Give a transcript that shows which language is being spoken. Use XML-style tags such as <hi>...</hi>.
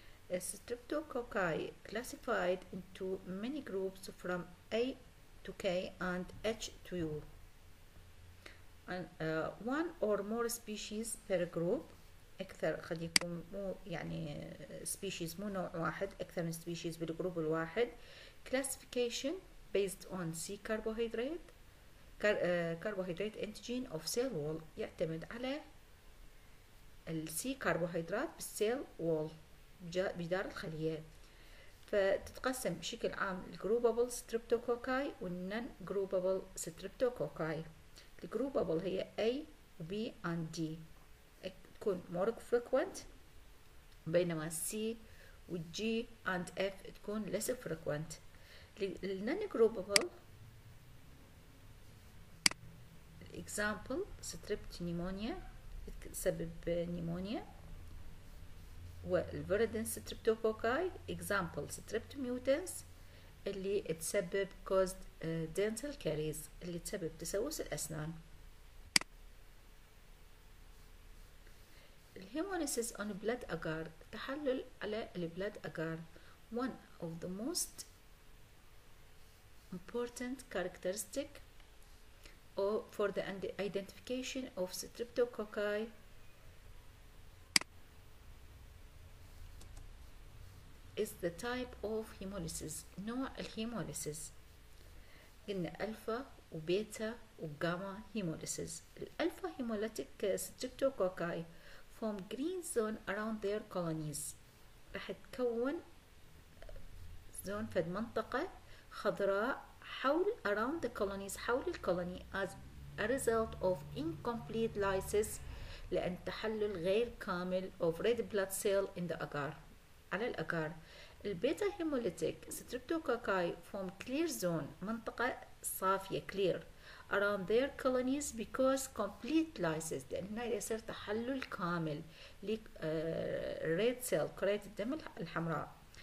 <en>Streptococci classified into many groups from A to K and H to U. one or more species per group.</en> <ar>أكثر قد يكون مو يعني species مو نوع واحد، أكثر من species بالجروب الواحد.</ar> <en>classification based on C carbohydrate carbohydrate antigen of cell wall،</en> <ar>يعتمد على السي كربوهيدرات بالسيل وول جدار الخلية. فتتقسم بشكل عام الجروبابل ستريبتوكوكاي والنون جروبابل ستريبتوكوكاي. الجروبابل هي A و B and D، تكون</ar> <en>more frequent،</en> <ar>بينما C و G and F تكون</ar> <en>less frequent.</en> <ar>النون جروبابل example ستريبت نيمونيا تسبب نيمونيا، والفيريدين ستريبتوكوكاي example ستريبت ميوتنس اللي تسبب</ar> <en>caused dental caries</en> <ar>اللي تسبب تسوس الأسنان. الهيموليسيس on blood agar، تحلل على البلاد agar.</ar> <en>one of the most important characteristic for the identification of streptococci is the type of hemolysis.</en> <ar>نوع الهيموليسيس قلنا ألفا وبيتا وجاما هيموليسيس.</ar> <en>الألفا hemolytic streptococci form green zone around their colonies،</en> <ar>راح تكون زون فد منطقة خضراء حول</ar> <en>around the colonies،</en> <ar>حول الكولوني</ar> <en>as a result of incomplete lysis،</en> <ar>لأن تحلل غير كامل</ar> <en>of red blood cell in the agar</en> <ar>على الأجار. البيتا هيموليتيك ستريبتوكوكاي</ar> <en>form clear zone،</en> <ar>منطقة صافية</ar> <en>clear around their colonies because complete lysis،</en> <ar>لأن هنا يصير تحلل كامل ل</ar> <en>red cell</en> <ar>كرات الدم الحمراء.</ar>